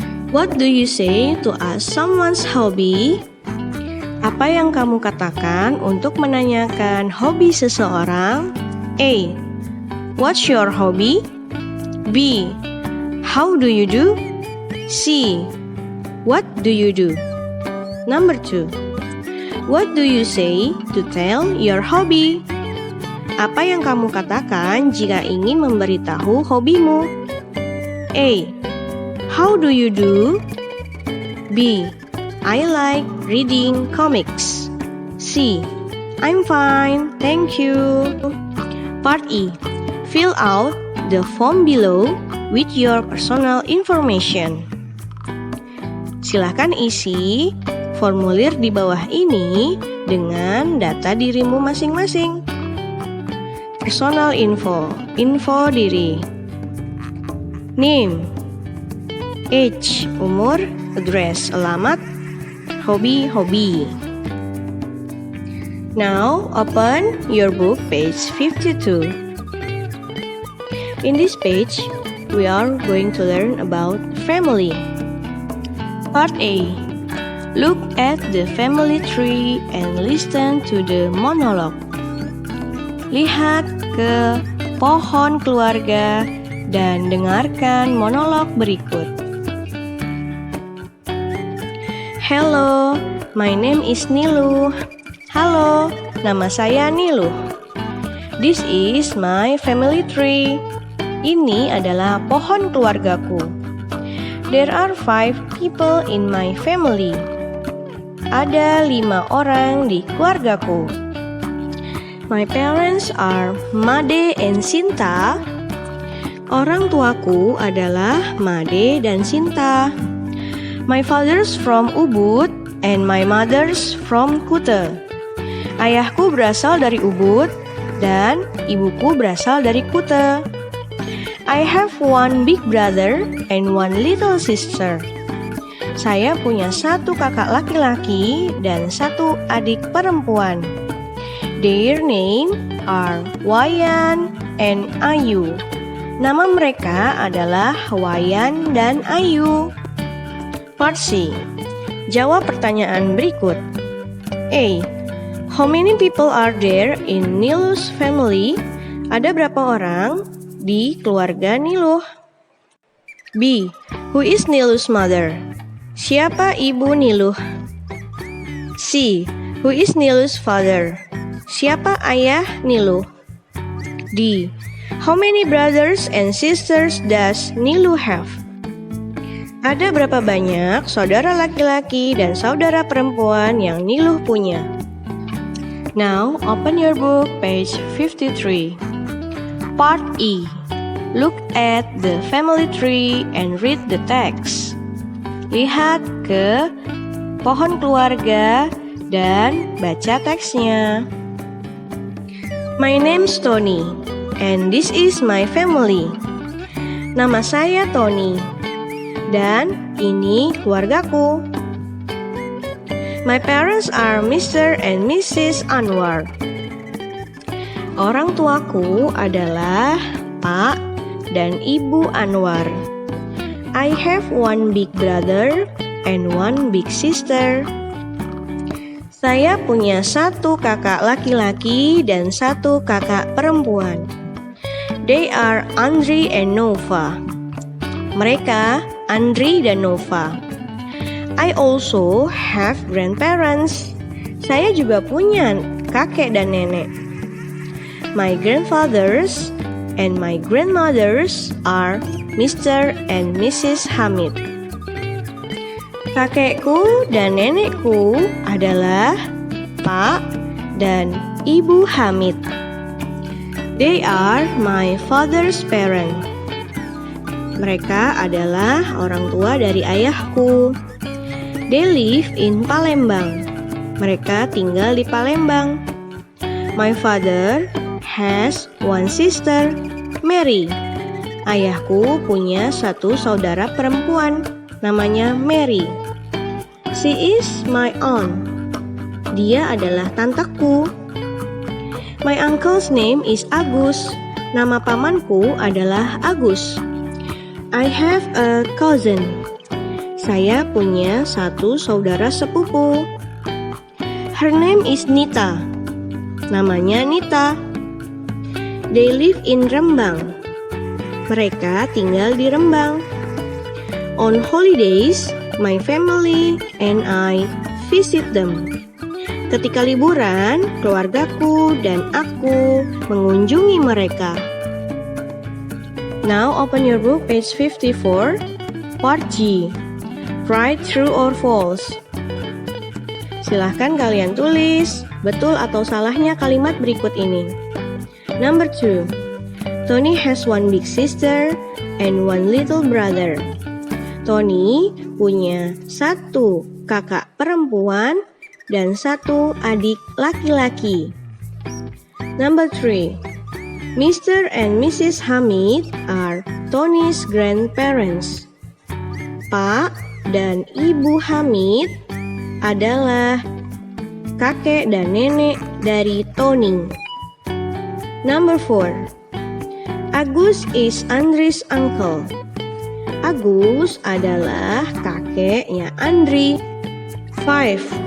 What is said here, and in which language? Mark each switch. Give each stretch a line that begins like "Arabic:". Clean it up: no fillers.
English: What do you say to ask someone's hobby?
Indonesian: Apa yang kamu katakan untuk menanyakan hobi seseorang?
English: A. What's your hobby? B. How do you do? C. What do you do? Number 2. What do you say to tell your hobby?
Indonesian: Apa yang kamu katakan jika ingin memberitahu hobimu?
English: A. How do you do? B. I like reading comics. C. I'm fine, thank you. Part E. Fill out the form below with your personal information.
Indonesian: Silakan isi formulir di bawah ini dengan data dirimu masing-masing.
English: Personal info,
Indonesian: info diri.
English: Name, age, umur, address, alamat, hobi. Now open your book page 52. In this page, we are going to learn about family. Part A. Look at the family tree and listen to the monologue.
Indonesian: Lihat ke pohon keluarga dan dengarkan monolog berikut.
English: Hello, my name is Nilu.
Indonesian: Halo, nama saya Nilu.
English: This is my family tree.
Indonesian: Ini adalah pohon keluargaku.
English: There are 5 people in my family.
Indonesian: Ada 5 orang di keluargaku.
English: My parents are Made and Sinta.
Indonesian: Orang tuaku adalah Made dan Sinta.
English: My father's from Ubud and my mother's from Kute.
Indonesian: Ayahku berasal dari Ubud dan ibuku berasal dari Kute.
English: I have 1 big brother and 1 little sister.
Indonesian: Saya punya 1 kakak laki-laki dan 1 adik perempuan.
English: Their name are Wayan and Ayu.
Indonesian: Nama mereka adalah Wayan dan Ayu. Part C. Jawab pertanyaan berikut. A.
English: How many people are there in Nilu's family?
Indonesian: Ada berapa orang di keluarga Niluh?
English: B. Who is Nilu's mother?
Indonesian: Siapa ibu Niluh?
English: C. Who is Nilu's father?
Indonesian: Siapa ayah Nilu?
English: D. How many brothers and sisters does Nilu have?
Indonesian: Ada berapa banyak saudara laki-laki dan saudara perempuan yang Nilu punya?
English: Now, open your book, page 53. Part E. Look at the family tree and read the text.
Indonesian: Lihat ke pohon keluarga dan baca teksnya.
English: My name's Tony, and this is my family.
Indonesian: Nama saya Tony, dan ini keluargaku.
English: My parents are Mr. and Mrs. Anwar.
Indonesian: Orang tuaku adalah Pak dan Ibu Anwar.
English: I have one big brother and one big sister.
Indonesian: Saya punya satu kakak laki-laki dan satu kakak perempuan.
English: They are Andri and Nova.
Indonesian: Mereka Andri dan Nova.
English: I also have grandparents.
Indonesian: Saya juga punya kakek dan nenek.
English: My grandfathers and my grandmothers are Mr. and Mrs. Hamid.
Indonesian: Kakekku dan nenekku adalah Pak dan Ibu Hamid.
English: They are my father's parents.
Indonesian: Mereka adalah orang tua dari ayahku.
English: They live in Palembang.
Indonesian: Mereka tinggal di Palembang.
English: My father has one sister, Mary.
Indonesian: Ayahku punya satu saudara perempuan, namanya Mary.
English: She is my aunt.
Indonesian: Dia adalah tanteku.
English: My uncle's name is Agus.
Indonesian: Nama pamanku adalah Agus.
English: I have a cousin.
Indonesian: Saya punya satu saudara sepupu.
English: Her name is Nita.
Indonesian: Namanya Nita.
English: They live in Rembang.
Indonesian: Mereka tinggal di Rembang.
English: On holidays, my family and I visit them.
Indonesian: Ketika liburan, keluargaku dan aku mengunjungi mereka.
English: Now open your book, page 54, part G. Write true or false.
Indonesian: Silahkan kalian tulis betul atau salahnya kalimat berikut ini.
English: Number 2. Tony has one big sister and one little brother.
Indonesian: Tony punya satu kakak perempuan dan satu adik laki-laki.
English: Number 3. Mr. and Mrs. Hamid are Tony's grandparents.
Indonesian: Pak dan Ibu Hamid adalah kakek dan nenek dari Tony.
English: Number 4. Agus is Andri's uncle.
Indonesian: Agus adalah kakeknya Andri.
English: 5.